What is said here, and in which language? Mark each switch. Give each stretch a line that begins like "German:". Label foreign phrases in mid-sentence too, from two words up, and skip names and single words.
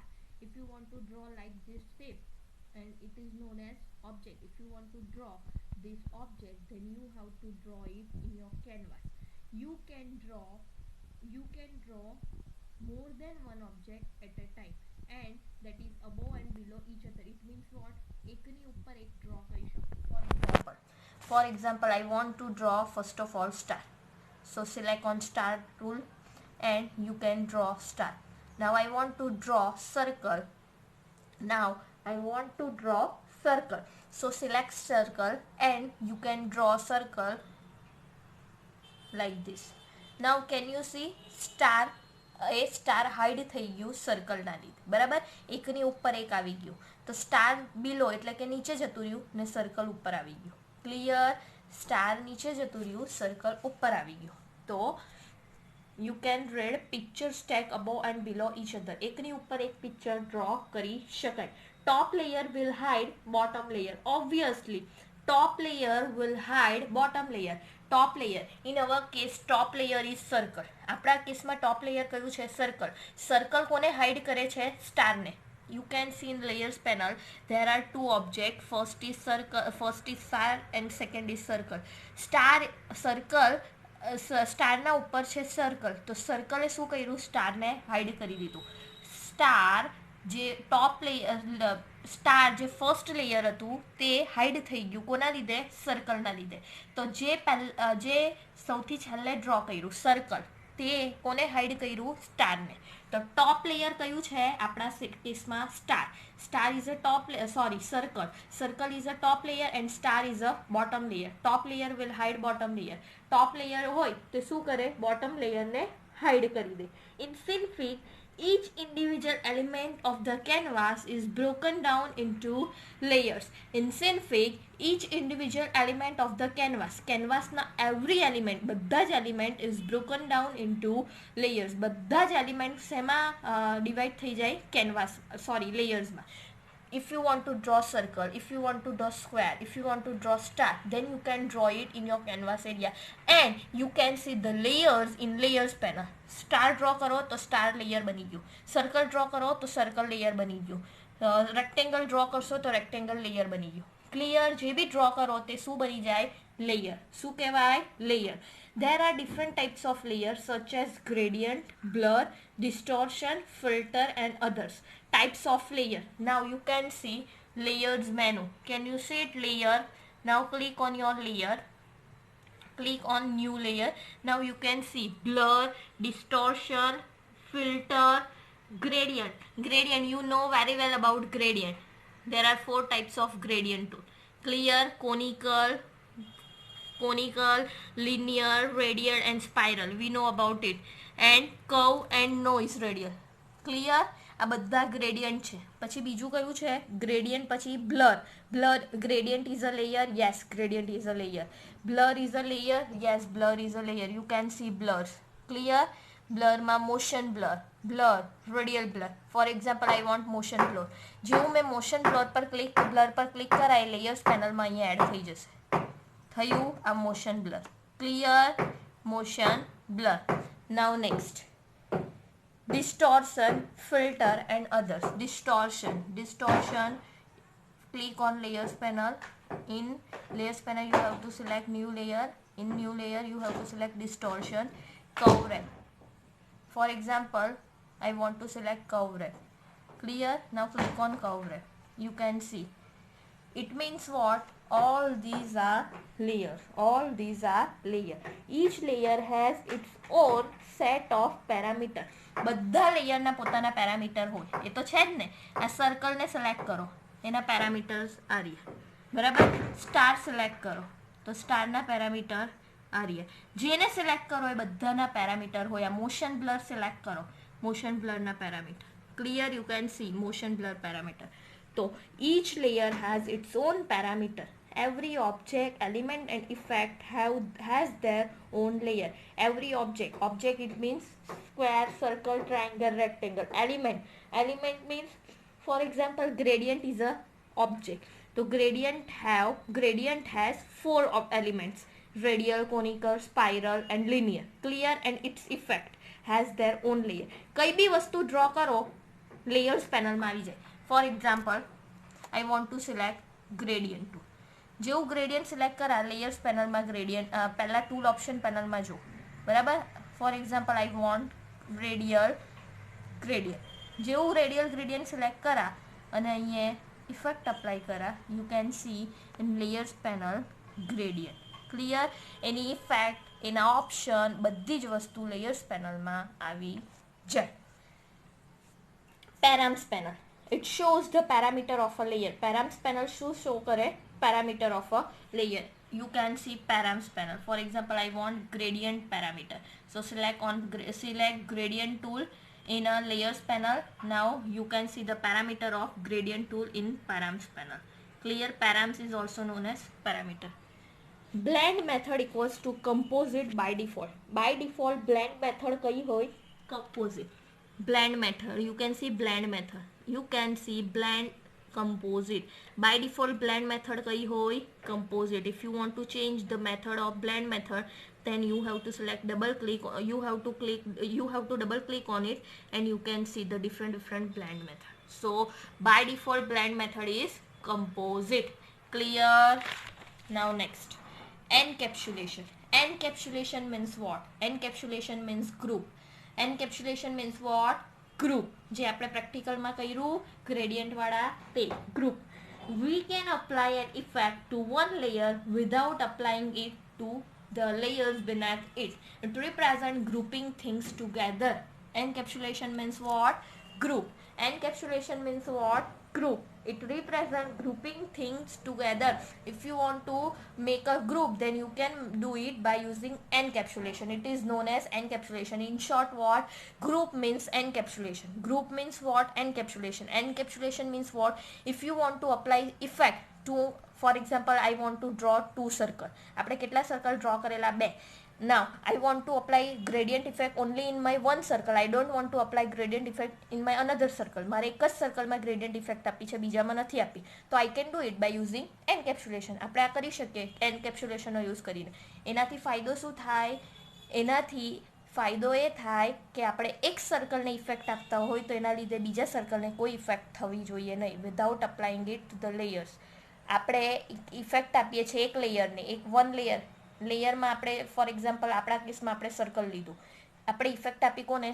English: If you want to draw like this shape, and it is known as object. If you want to draw this object, then you have to draw it in your canvas. You can draw more than one object at a time, and that is above and below each other. It means what?
Gujarati: એકની ઉપર એક draw કરી શકો.
English: For example, I want to draw first of all star. So select on star tool and you can draw star. Now I want to draw circle. Now I want to draw circle. So select circle and you can draw circle like this. Now can you see star?
Gujarati: એ
English: star hide
Gujarati: થઈ ગયું સર્કલના લીધે, બરાબર. એકની ઉપર એક આવી ગયું તો સ્ટાર બિલો એટલે કે નીચે જતું રહ્યું ને સર્કલ ઉપર આવી ગયું. ક્લિયર? સ્ટાર નીચે જતું રહ્યું, સર્કલ ઉપર આવી ગયું.
English: તો you can read picture stack above and below each other.
Gujarati: એકની ઉપર એક પિક્ચર ડ્રો કરી શકાય.
English: Top layer will hide bottom layer. Obviously, top layer will hide bottom layer. Top layer, in our case top layer is circle.
Gujarati: આપણા કેસમાં
English: top layer
Gujarati: કયું છે? circle. Circle કોને hide કરે છે? star ને.
English: You can see in layers panel there are two objects. First is circle, first is star and second is circle.
Gujarati: circle સ્ટારના ઉપર છે સર્કલ, તો સર્કલે શું કર્યું? સ્ટારને હાઈડ કરી દીધું. સ્ટાર જે
English: top layer,
Gujarati: સ્ટાર જે
English: first layer
Gujarati: હતું તે હાઈડ થઈ ગયું. કોના લીધે? સર્કલના લીધે. તો જે સૌથી છેલ્લે ડ્રો કર્યું સર્કલ, તે કોને હાઈડ કર્યું? સ્ટારને. તો
English: top layer
Gujarati: કયું છે આપણા કેસમાં? સ્ટાર.
English: star is a top, circle is a top layer and star is a bottom layer. top layer will hide bottom layer. top layer
Gujarati: હોય તો શું કરે?
English: bottom layerને
Gujarati: હાઈડ કરી દે.
English: ઇન Synfig, each individual element of the canvas is broken down into layers. In Synfig, each individual element of the canvasના every element,
Gujarati: બધા જ
English: element is broken down into layers.
Gujarati: બધા જ element શેમાં ડિવાઈડ થઈ જાય? layers માં.
English: If you want to draw circle, if you want to draw square, if you want to draw star, then you can draw it in your canvas area and you can see the layers in layers panel. Star draw
Gujarati: કરો તો
English: star layer
Gujarati: બની ગયું.
English: Circle draw
Gujarati: કરો તો
English: circle layer
Gujarati: બની ગયું.
English: Rectangle draw
Gujarati: કરશો તો
English: rectangle layer
Gujarati: બની ગયું. ક્લિયર? જે બી ડ્રો કરો તે શું બની જાય? લેયર. શું કહેવાય? લેયર.
English: There are different types of layers such as gradient, blur, distortion, filter and others. Types of layer. Now you can see layers menu. Can you see it? Layer. Now click on your layer. Click on new layer. Now you can see blur, distortion, filter, gradient. Gradient, you know very well about gradient. There are 4 types of gradient tool. Clear, conical, linear, radial and spiral. We know about it. And curve and noise radial. Clear?
Gujarati: આ બધા ગ્રેડિયન્ટ છે. પછી બીજું કયું છે? ગ્રેડિયન્ટ. પછી બ્લર.
English: Gradient is a layer. Yes, gradient is a layer. Blur is a layer. Yes, blur is a layer. You can see blurs. Clear?
Gujarati: બ્લરમાં
English: motion blur, radial blur. for example, I want motion blur.
Gujarati: જેવું મેં
English: motion blur
Gujarati: પર ક્લિક કરાય, લેયર્સ પેનલમાં અહીંયા એડ થઈ જશે. થયું આ
English: motion blur.
Gujarati: ક્લિયર?
English: motion blur. now next, distortion, filter and others. Distortion. Click on layers panel. In layers panel you have to select new layer. In new layer you have to select distortion. Curve wrap. For example, I want to select curve wrap. Clear? Now click on curve wrap. You can see. It means what? All these are layers. Each layer has its own set of parameters.
Gujarati: બધા લેયરના પોતાના પેરામીટર હોય. એ તો છે જ ને. આ સર્કલને સિલેક્ટ કરો, એના પેરામીટર્સ આ રહ્યા, બરાબર. સ્ટાર સિલેક્ટ કરો તો સ્ટારના પેરામીટર આ રહ્યા જેને સિલેક્ટ કરો એ બધાના પેરામીટર હોય. આ
English: motion blur
Gujarati: સિલેક્ટ કરો, મોશન બ્લરના પેરામીટર ક્લિયર,
English: you can see motion blur parameter. તો each layer has its own parameter. Every object, element and effect has their own layer. Every object it means square, circle, triangle, rectangle. Element means, for example, gradient is a object. So gradient has 4 elements: radial, conical, spiral and linear. Clear? And its effect has their own layer.
Gujarati: કઈ બી વસ્તુ ડ્રો કરો લેયર્સ પેનલમાં આવી જાય.
English: for example I want to select gradient tool.
Gujarati: જેવું ગ્રેડિયન્ટ સિલેક્ટ કરા લેયર્સ પેનલમાં ગ્રેડિયન્ટ પહેલાં ટૂલ ઓપ્શન પેનલમાં જો, બરાબર.
English: for example I want radial gradient.
Gujarati: જેવું
English: radial gradient
Gujarati: સિલેક્ટ કરા અને અહીંયા
English: effect apply
Gujarati: કરા,
English: you can see in layers panel gradient.
Gujarati: ક્લિયર? એની ઇફેક્ટ, એના ઓપ્શન, બધી જ વસ્તુ લેયર્સ પેનલમાં આવી જાય.
English: params panel, it shows the parameter of a layer. Params panel
Gujarati: શું show કરે?
English: Parameter of a layer. You can see params panel. For example, I want gradient parameter, so select gradient tool in a layers panel. Now you can see the parameter of gradient tool in params panel. Clear? Params is also known as parameter. Blend method equals to composite by default. By default blend method
Gujarati: કઈ હોય?
English: Composite. Blend method, you can see blend method, you can see blend composite. By default blend method
Gujarati: કઈ હોય?
English: Composite. If you want to change the method of blend method, then you have to select you have to double click on it and you can see the different blend method. So by default blend method is composite. Clear? Now next, encapsulation. Encapsulation means what? Encapsulation means group. Encapsulation means what? Group.
Gujarati: જે આપણે પ્રેક્ટિકલમાં કર્યું ગ્રેડિયન્ટ વાળા તે group.
English: We can apply an effect to one layer without applying it to the layers beneath it. It represents grouping things together. Encapsulation means what? Group. Encapsulation means what? Group. It represents grouping things together. If you want to make a group, then you can do it by using encapsulation. It is known as encapsulation. In short, what? Group means encapsulation. Group means what? Encapsulation. Encapsulation means what? If you want to apply effect to, for example, I want to draw 2 circle.
Gujarati: આપણે કેટલા circle draw કરેલા? 2.
English: Now I want to apply gradient effect only in my one circle. I don't want to apply gradient effect in my another circle.
Gujarati: મારે એક જ circleમાં
English: gradient effect
Gujarati: આપી છે, બીજામાં નથી આપી.
English: તો I can do it by using encapsulation.
Gujarati: આપણે આ કરી શકીએ encapsulationનો યુઝ કરીને. એનાથી ફાયદો શું થાય? એનાથી ફાયદો એ થાય કે આપણે એક સર્કલને ઇફેક્ટ આપતા હોય તો એના લીધે બીજા સર્કલને કોઈ ઇફેક્ટ થવી જોઈએ નહીં,
English: without applying it to the layers.
Gujarati: આપણે ઇફેક્ટ આપીએ છીએ એક લેયરને, એક
English: one layerમાં
Gujarati: આપણે
English: for example
Gujarati: આપણા કેસમાં આપણે સર્કલ લીધું, આપણે ઇફેક્ટ આપી કોને?